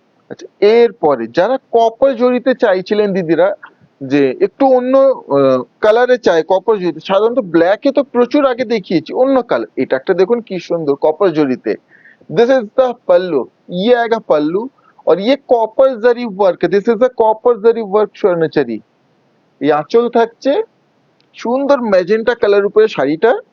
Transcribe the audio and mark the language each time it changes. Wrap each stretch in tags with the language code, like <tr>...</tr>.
<bn>আচ্ছা, এরপরে যারা কপার জড়িতে চাইছিলেন দিদিরা, যে একটু অন্য কালারে চাই কপার জড়িতে, সাধারণত ব্ল্যাকে তো প্রচুর আগে দেখিয়েছি, অন্য কালার। এটা একটা দেখুন কি সুন্দর কপার জড়িতে।</bn> <en>this is the pallu,</en> <hi>ये आएगा पल्लू, और ये copper zari work,</hi> <en>This is the copper zari work স্বর্ণচুরি।</en> <bn>এই আঁচল থাকছে সুন্দর ম্যাজেন্টা কালার উপরে শাড়িটা।</bn>